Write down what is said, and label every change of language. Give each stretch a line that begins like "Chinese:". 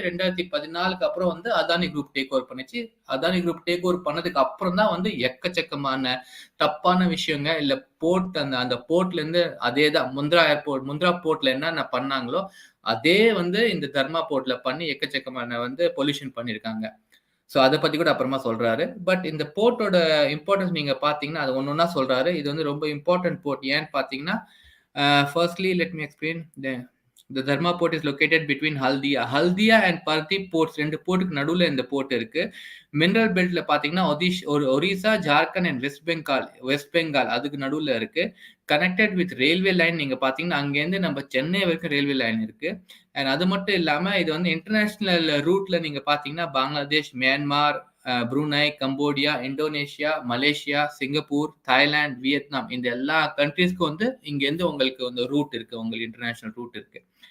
Tamil: 2014க்கு அப்புறம் வந்து Adani group take over பண்ணிச்சு. அதானி குரூப் டேக் ஓவர் பண்ணதுக்கு அப்புறம் தான் வந்து எக்கச்சக்கமான தப்பான விஷயங்க இல்ல போர்ட் அந்த போர்ட்ல இருந்து அதே தான் முந்த்ரா போர்ட்ல என்னென்ன பண்ணாங்களோ அதே வந்து இந்த தர்மா போர்ட்ல பண்ணி எக்கச்சக்கமான வந்து பொல்யூஷன் பண்ணிருக்காங்க. ஸோ அதை பத்தி கூட அப்புறமா சொல்றாரு. பட் இந்த போர்ட்டோட இம்பார்ட்டன்ஸ் நீங்க பாத்தீங்கன்னா அது ஒன்னொன்னா சொல்றாரு. இது வந்து ரொம்ப இம்பார்ட்டன்ட் போர்ட். ஏன்னு பாத்தீங்கன்னா firstly let me explain.
English: The Dharma port is located between Haldia and Paradip ports.
Tamil: 2 போர்ட்டுக்கு நடுவுல இந்த போர்ட் இருக்கு. மினரல் பெல்ட்ல பாத்தீங்கன்னா ஒரிசா, ஜார்க்கண்ட் அண்ட் வெஸ்ட் பெங்கால் அதுக்கு நடுவுல இருக்கு. கனெக்டட் வித் ரயில்வே லைன் நீங்க பாத்தீங்கன்னா அங்கேருந்து நம்ம சென்னை வரைக்கும் ரயில்வே லைன் இருக்கு. அண்ட் அது மட்டும் இல்லாம இது வந்து இன்டர்நேஷனல் ரூட்ல நீங்க பாத்தீங்கன்னா Bangladesh, Myanmar, Brunei, Cambodia, Indonesia, Malaysia, Singapore, Thailand, Vietnam இந்த எல்லா கண்ட்ரீஸ்க்கும் வந்து இங்கேருந்து உங்களுக்கு வந்து ரூட் இருக்கு, உங்களுக்கு இன்டர்நேஷனல் ரூட் இருக்கு.